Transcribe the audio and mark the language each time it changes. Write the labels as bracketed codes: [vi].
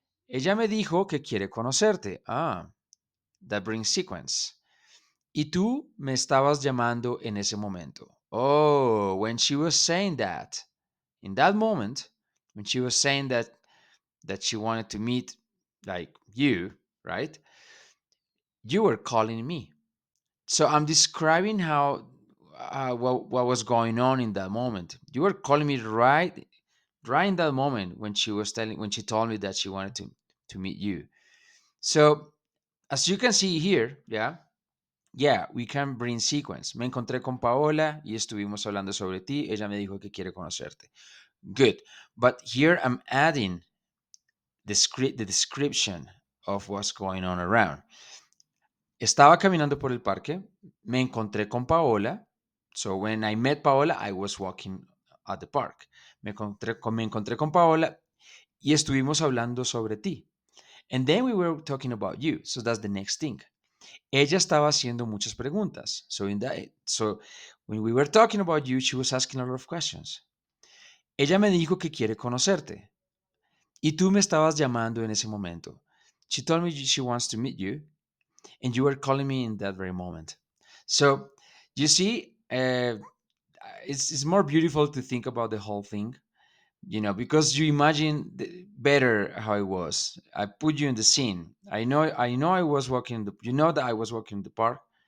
[es] Ella me dijo que quiere conocerte. [en] Ah, that brings sequence. [es] Y tú me estabas llamando en ese momento. [en] Oh, when she was saying that, in that moment, when she was saying that she wanted to meet like you, right? You were calling me. So I'm describing how what was going on in that moment. You were calling me right in that moment when she told me that she wanted to meet you. So as you can see here, yeah, we can bring sequence. [es] Me encontré con Paola y estuvimos hablando sobre ti. Ella me dijo que quiere conocerte. [en] Good. But here I'm adding the description of what's going on around. [es] Estaba caminando por el parque. Me encontré con Paola. [en] So when I met Paola, I was walking at the park. [es] Me encontré con Paola y estuvimos hablando sobre ti. [en] And then we were talking about you. So that's the next thing. [es] Ella estaba haciendo muchas preguntas. [en] So when we were talking about you, she was asking a lot of questions. [es] Ella me dijo que quiere conocerte. Y tú me estabas llamando en ese momento. [en] She told me she wants to meet you, and you were calling me in that very moment. So you see, it's more beautiful to think about the whole thing, because you imagine better how it was. I put you in the scene. I know I was walking you know that I was walking in the park.